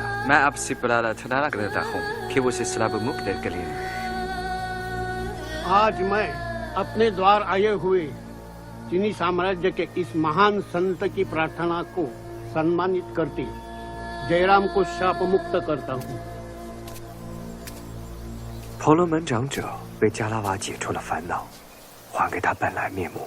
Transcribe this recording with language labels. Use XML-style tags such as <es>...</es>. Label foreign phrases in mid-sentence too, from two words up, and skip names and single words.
<hi>मैं आपसे प्रार्थना करता हूँ कि वो से श्राप मुक्त करें। आज मैं अपने द्वार आए हुए चीनी साम्राज्य के इस महान संत की प्रार्थना को सम्मानित करती जयराम को शाप मुक्त करता हूँ।</hi> <zh>婆罗门长者为加拉瓦解除了烦恼，还给他本来面目。</zh>